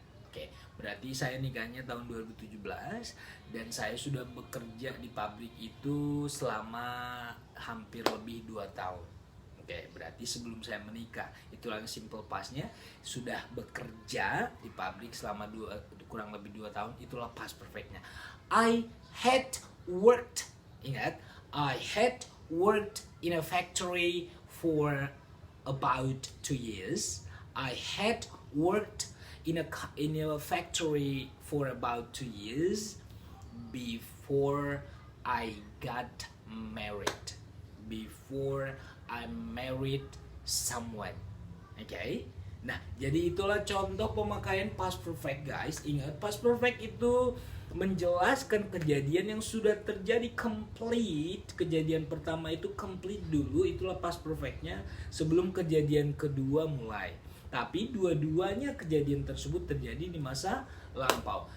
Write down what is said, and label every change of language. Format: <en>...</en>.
<id>Oke, berarti saya nikahnya tahun 2017 dan saya sudah bekerja di pabrik itu selama hampir lebih 2 tahun. Oke, berarti sebelum saya menikah, itulah simple past-nya, sudah bekerja di pabrik selama kurang lebih 2 tahun, itulah past perfect-nya.</id> <en>I had worked,</en> <id>ingat,</id> <en>I had worked in a factory for about 2 years. I had worked in a factory for about 2 years before I got married. Before I married someone.</en> <id>Okay? Nah, jadi itulah contoh pemakaian past perfect, guys. Ingat, past perfect itu menjelaskan kejadian yang sudah terjadi complete. Kejadian pertama itu complete dulu, itulah past perfectnya sebelum kejadian kedua mulai. Tapi dua-duanya kejadian tersebut terjadi di masa lampau.</id>